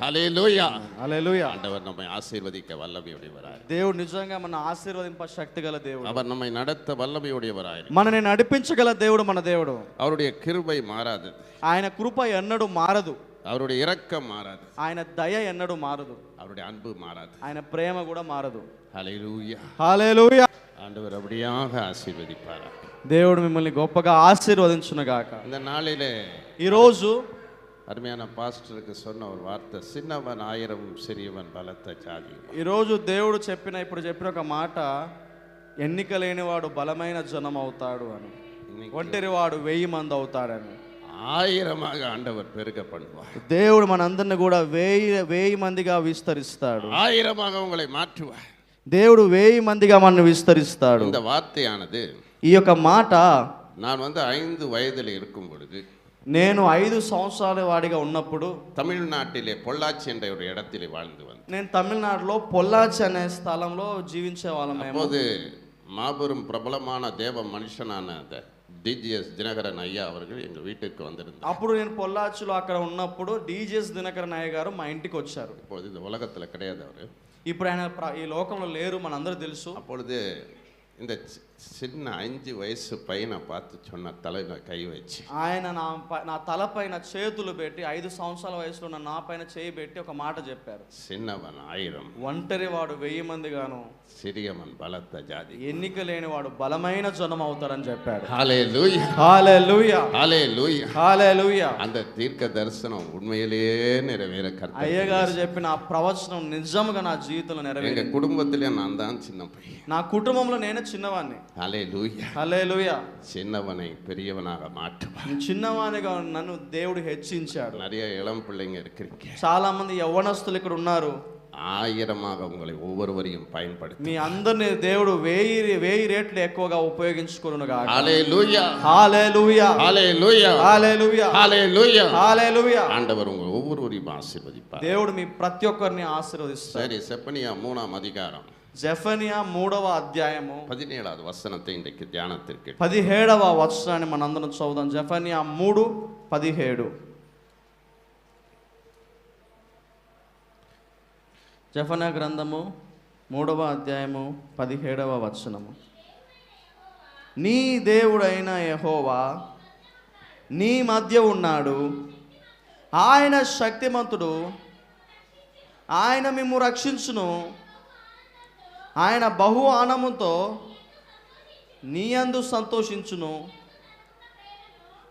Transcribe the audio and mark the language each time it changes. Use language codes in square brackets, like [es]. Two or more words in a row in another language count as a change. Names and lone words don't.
[ta] ஹல்லேலூயா. [te] హల్లెలూయా. [ta] ஆண்டவர் நம்மை ஆசீர்வதிக்க வல்லமையுடையவராய். [te] దేవుడు నిజంగా మన ఆశీర్వదింప శక్తి గల దేవుడు. [ta] அவர் நம்மை நடத்த வல்லமையுடையவராய். [te] మనని నడిపించగల దేవుడు మన దేవుడు. [ta] அவருடைய கிருபை மாறாது. [te] ఆయన కృప ఎన్నడూ మారదు. [ta] அவருடைய இரக்கம் மாறாது. [te] ఆయన దయ ఎన్నడూ మారదు. [ta] அவருடைய அன்பு மாறாது. [te] ఆయన ప్రేమ కూడా మారదు. [ta] ஹல்லேலூயா. [te] హల్లెలూయా. [ta] ஆண்டவர் அப்படியாக ஆசீர்வதிப்பாராக. [te] దేవుడు మిమ్మల్ని గొప్పగా ఆశీర్వదించును గాక. [ta] இந்த நாளிலே [te] ఈరోజు [ta] அருமையான பாஸ்டருக்கு சொன்ன ஒரு வார்த்தை, சின்னவன் ஆயிரம் சிறியவன் பலத்த ஜாதி. [te] ఈరోజు దేవుడు ఇప్పుడు చెప్పిన ఒక మాట, ఎన్నిక లేనివాడు బలమైన జనం అవుతాడు అని, ఒంటరివాడు 1000 మంది అవుతాడని. [ta] ஆயிரமாக ஆண்டவர் பெருக பண்ணுவார். [te] దేవుడు మనందరిని కూడా 1000 మందిగా విస్తరిస్తాడు. [ta] ஆயிரமாக உங்களை மாற்றுவார். [te] దేవుడు 1000 మందిగా మనల్ని విస్తరిస్తాడు. [ta] இந்த வார்த்தையானது [te] ఈ యొక్క మాట [ta] நான் 5 வயதில் இருக்கும் பொழுது, [te] నేను 5 సంవత్సరాల వాడిగా ఉన్నప్పుడు [ta] தமிழ்நாட்டிலே பொள்ளாச்சி என்ற ஒரு இடத்திலே வாழ்ந்து வந்தேன். [te] నేను తమిళనాడులో పొల్లాచి అనే స్థలంలో జీవించే వాళ్ళం. [ta] அப்போது மாபெரும் பிரபலமான தேவ மனுஷனான அந்த டிஜிஎஸ் தினகரன் ஐயா அவர்கள் எங்கள் வீட்டுக்கு வந்திருந்தார். [te] అప్పుడు నేను పొల్లాచిలో అక్కడ ఉన్నప్పుడు డిజిఎస్ దినకరన్ అయ్య గారు మా ఇంటికి వచ్చారు. [ta] இப்பொழுது இந்த உலகத்தில் கிடையாது அவர். [te] ఇప్పుడు ఆయన ఈ లోకంలో లేరు, మనందరూ తెలుసు. [ta] அப்பொழுது இந்த சின்ன 5 வயசு பையனை பார்த்து சொன்ன, தலையில கை வச்சு [te] ఆయన నా తలపైన చేతులు పెట్టి, 5 సంవత్సరాల వయసులో ఉన్న నా పైన చేయి పెట్టి ఒక మాట చెప్పారు. [ta] சின்னவன் 1000, [te] ఒంటరి వాడు 1000 మందిగాను, [ta] சிறியவன் பலத்த ஜாதி, [te] ఎన్నిక లేని వాడు బలమైన జనం అవుతారని చెప్పాడు. [ta] ஹல்லேலூயா. [te] హల్లెలూయా, [ta] ஹல்லேலூயா. [te] హల్లెలూయా. [ta] அந்த தீர்க்க தரிசனம் உண்மையிலேயே நிறைவேற கர்த்தர். [te] అయ్యగారు చెప్పిన ఆ ప్రవచనం నిజంగా నా జీవితంలో [ta] எங்க [te] నెరవేరింది. [ta] குடும்பத்திலே நான் தான் சின்ன பையன். [te] నా కుటుంబంలో నేనే చిన్నవాడిని. [ta] ஹல்லேலூயா. [te] హల్లెలూయా. [ta] சின்னவனை பெரியவனாக மாற்றுவார். [te] చిన్నవానిగా నన్ను దేవుడు హెచ్చించాడు. [ta] நிறைய இளம் பிள்ளைங்க இருக்கிறீங்க. [te] చాలా మంది యవ్వనస్తులు ఇక్కడ ఉన్నారు. [ta] 1000மாக உங்களை ஒவ்வொருவரையும் பயன்படுத்தி [te] మీ అందరిని దేవుడు 1000 రెట్లు ఎక్కువగా ఉపయోగించుకొనును గాక. [ta] ஹல்லேலூயா. [te] హల్లెలూయా, [ta] ஹல்லேலூயா. [te] హల్లెలూయా, [ta] ஹல்லேலூயா. [te] హల్లెలూయా. [ta] ஆண்டவர் உங்கள் ஒவ்வொருவரையும் ஆசீர்வதிப்பார். [te] దేవుడు మీ ప్రతి ఒక్కరిని ఆశీర్వదిస్తాడు. [ta] சரி, செப்பனியா 3ஆம் அதிகாரம் [te] జెఫనియా 3వ అధ్యాయము [ta] 17வது வசனத்தை இன்றைக்கு தியானத்திற்கு [te] 17వ వచనాన్ని మనందరం చదువుదాం. జెఫనియా 3:17. జెఫనియా గ్రంథము 3వ అధ్యాయము 17వ వచనము. నీ దేవుడైన యెహోవా నీ మధ్య ఉన్నాడు, ఆయన శక్తిమంతుడు, ఆయన మిమ్ము రక్షించును, ఆయన బహు ఆనందంతో నీ యందు సంతోషించును,